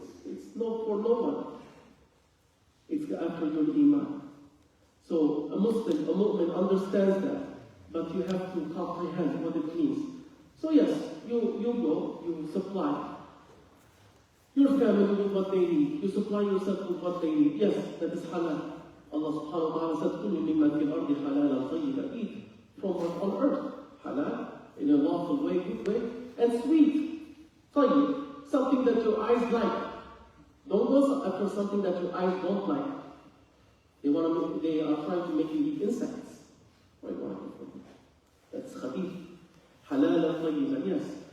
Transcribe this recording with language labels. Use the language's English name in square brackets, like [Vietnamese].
[English] It's no for no one. It's after your iman. So a Muslim, a mu'min understands that, but you have to comprehend what it means. So yes, you go, you supply your family with what they need. You supply yourself with what they need. Yes, that is halal. Allah subhanahu wa ta'ala said, [Arabic] كُلُّ مِمَّا فِي الْأَرْضِ حَلَالًا طَيِّبًا. [English] Eat from what's on earth. Halal, in a lawful way, good way, and sweet. Tayyib, something that your eyes like. Don't go after something that your eyes don't like. They are trying to make you eat insects. Why do you want to eat? That's khabith. Halal tayyiban. Yes.